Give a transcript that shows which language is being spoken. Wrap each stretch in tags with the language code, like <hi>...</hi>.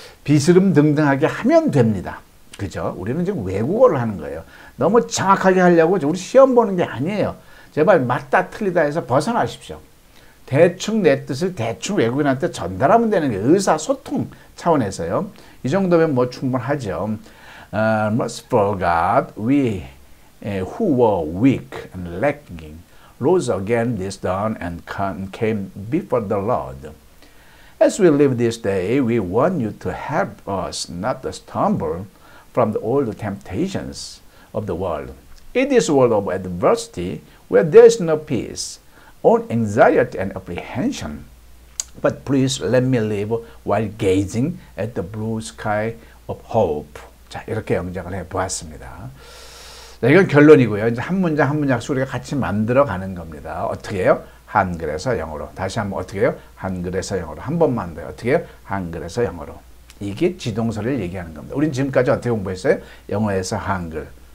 <ko>비스름등등하게 하면 됩니다. 그죠? 우리는 지금 외국어를 하는 거예요. 너무 정확하게 하려고 우리 시험 보는 게 아니에요. 제발 맞다 틀리다 해서 벗어나십시오. 대충 내 뜻을 대충 외국인한테 전달하면 되는 게 의사소통 차원에서요. 이 정도면 뭐 충분하죠.</ko> <en>Merciful God, we who were weak and lacking rose again this dawn and came before the Lord. As we live this day, we want you to help us not to stumble from the old temptations of the world. In this world of adversity, where there is no peace, only anxiety and apprehension. But please let me live while gazing at the blue sky of hope.</en> <ko>자, 이렇게 영작을 해보았습니다. 자, 이건 결론이고요. 이제 한 문장 한 문장씩 우리가 같이 만들어 가는 겁니다. 어떻게 해요? 한글에서 영어로. 다시 한번 어떻게 해요? 한글에서 영어로. 한 번만 더요. 어떻게 해요? 한글에서 영어로. 이게 지동설을 얘기하는 겁니다. 우린 지금까지 어떻게 공부했어요? 영어에서 한글.</ko>